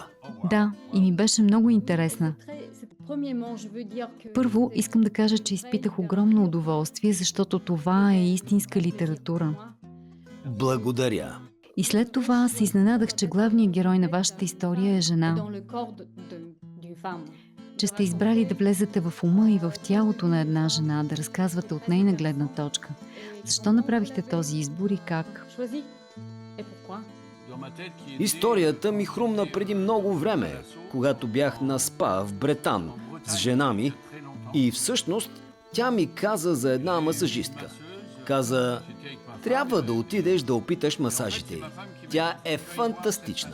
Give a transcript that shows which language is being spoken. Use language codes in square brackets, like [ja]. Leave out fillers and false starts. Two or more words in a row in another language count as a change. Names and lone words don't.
[bg] Да, и ми беше много интересна. Първо, искам да кажа, че изпитах огромно удоволствие, защото това е истинска литература. Благодаря. И след това се изненадах, че главният герой на вашата история е жена. [fr] Dans le corps d'une femme. [bg] Че сте избрали да влезете в ума и в тялото на една жена, да разказвате от нейна гледна точка. Защо направихте този избор и как? [fr] Choisi. Et pourquoi? [bg] Историята ми хрумна преди много време, когато бях на спа в Бретан с жена ми и всъщност тя ми каза за една масажистка. Каза, трябва да отидеш да опиташ масажите й. Тя е фантастична.